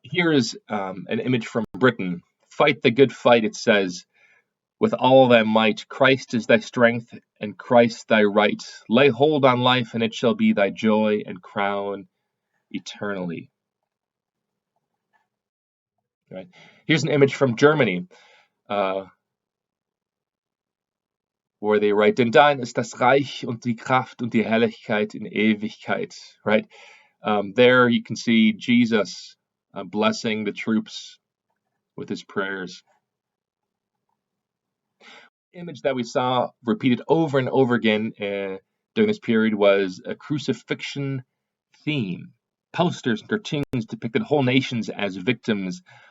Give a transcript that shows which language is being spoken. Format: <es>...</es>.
<en>Here is an image from Britain. Fight the good fight, it says, with all thy might. Christ is thy strength, and Christ thy right. Lay hold on life, and it shall be thy joy and crown eternally. Right. Here's an image from Germany, where they write,</en> <de>denn dein ist das Reich und die Kraft und die Herrlichkeit in Ewigkeit.</de> <en>Right. There you can see Jesus blessing the troops with his prayers. The image that we saw repeated over and over again during this period was a crucifixion theme. Posters and cartoons depicted whole nations as victims</en>